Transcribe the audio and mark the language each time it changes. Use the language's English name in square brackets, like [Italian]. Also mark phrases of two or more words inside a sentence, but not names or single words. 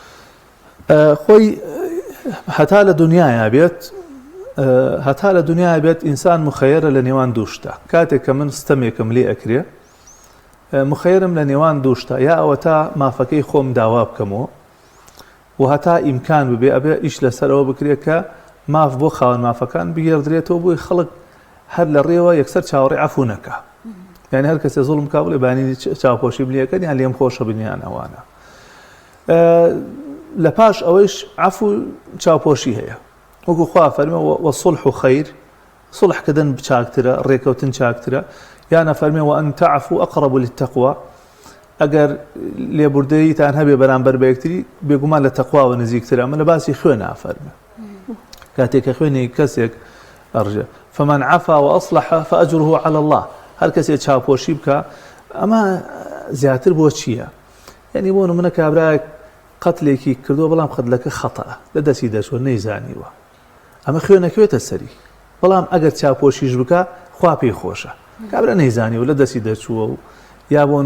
[Central Kurdish] خۆی هەتا لە دنیاە بێت هەتا لە دنیا بێت ئینسان مخەیرە لە نێوان دووشتا کاتێک کە من ستەمێکم لێ ئەکرێ مخەیرم لە نێوان دووشتا یا ئەوە تا مافەکەی خۆم داوا بکەمەوە و هەتا ئیمکان ببێ ئەبێ ئیش لەسەرەوە بکرێت کە ماف بۆ خاوەن مافەکان بگێڕدرێتەوە بۆی خەڵک هەر لە ڕێوە یەکسەر چاوەڕێ عەفو نەکا یعنی هەر کەسێ زوڵم کا بڵێ بانی چاوپۆشی بلیەکەن یان لێم خۆشە بنیان ئەوانە لە پاش ئەوەیش عەفو چاوپۆشی هەیە وەکو خوا فەرمێ [Arabic] وەصلح خەیر [Central Kurdish] سڵحکردن چاکترە ڕێکەوتن چاکترە یانە فەرمێ [Arabic] وأن تعفوا أقرب للتقوى [Central Kurdish] ئەگەر لێبوردەیتان هەبێ بەرامبەر بە یەکتری بێگومان لە تەقواوە نزیکترە ئەمە لە باسی خوێنە فەرمێ کاتێک کە خوێنی کەسێک ئەڕژێ [Arabic] فمن عفا وأصلح فأجره على الله [Central Kurdish] هەر کەسێک چاوپۆشی بکە ئەمە زیاتر بۆ چییە یعنی بۆ نمونە کابراایەک قەتلێکی کردووە بەڵام قەتلەکە خەتەە لە دەستی دەچوە نەیزانیوە ئەمە خوێنەکەوێتە سەری بەڵام ئەگەر چاوپۆشیش بکە خوا پێی خۆشە کابرا نەیزانیوە لە دەستی دەچووە و یا بۆ